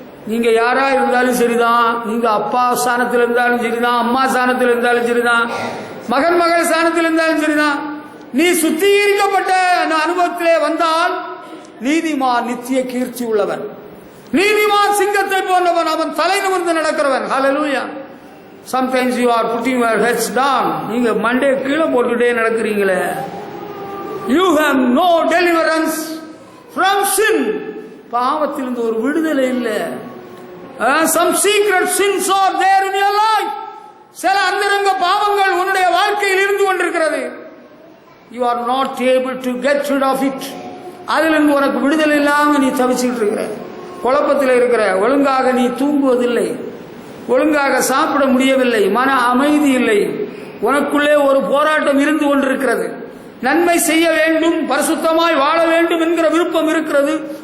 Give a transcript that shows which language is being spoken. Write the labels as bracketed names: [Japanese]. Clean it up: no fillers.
[Tamil] நீங்க யாரா இருந்தாலும் சரிதான், நீங்க அப்பா ஸ்தானத்தில் இருந்தாலும் சரிதான், அம்மா ஸ்தானத்தில் இருந்தாலும் சரிதான், மகன் மகள் ஸ்தானத்தில் இருந்தாலும் சரிதான், நீ சுத்திகரிக்கப்பட்ட அனுபவத்திலே வந்தால் நீதிமான் நித்திய கீர்த்தி உள்ளவன், நீதிமான் சிங்கத்தை போன்றவன், அவன் தலை நிமிர்ந்து நடக்கிறவன். ஹல்லேலூயா. [English] Sometimes you are putting your heads down. [Tamil] நீங்க மண்டே கீழே போட்டுட்டே நடக்கிறீங்களே. [English] You have no deliverance from sin. [Tamil] பாவத்திலிருந்து ஒரு விடுதலை இல்லை. [English] Some secret sins are there in your life. [Tamil] சில அந்தரங்க பாவங்கள் உன்னுடைய வாழ்க்கையில் இருந்து கொண்டிருக்கிறது. [English] You are not able to get rid of it. [Tamil] அதிலிருந்து உனக்கு விடுதலை இல்லாம நீ தவிச்சுட்டு இருக்கிற, குழப்பத்தில் இருக்கிற, ஒழுங்காக நீ தூங்குவதில்லை, ஒழுங்காக சாப்பிட முடியவில்லை, மன அமைதி இல்லை, உனக்குள்ளே ஒரு போராட்டம் இருந்து கொண்டிருக்கிறது. நன்மை செய்ய வேண்டும், பரிசுத்தமாய் வாழ வேண்டும் என்கிற விருப்பம் இருக்கிறது.